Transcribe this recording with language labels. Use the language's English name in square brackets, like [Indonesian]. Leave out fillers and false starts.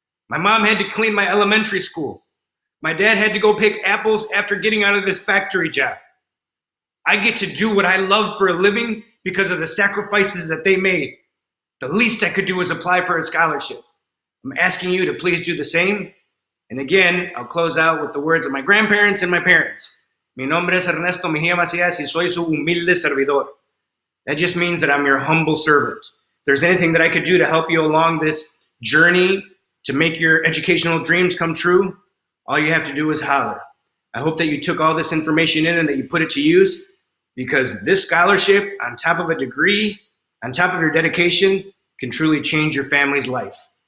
[English] My mom had to clean my elementary school. My dad had to go pick apples after getting out of his factory job. I get to do what I love for a living because of the sacrifices that they made. The least I could do is apply for a scholarship. I'm asking you to please do the same. And again, I'll close out with the words of my grandparents and my parents. [Spanish] Mi nombre es Ernesto Mejia Macías y soy su humilde servidor. [English] That just means that I'm your humble servant. If there's anything that I could do to help you along this journey to make your educational dreams come true, all you have to do is holler. I hope that you took all this information in and that you put it to use, because this scholarship, on top of a degree, on top of your dedication, can truly change your family's life.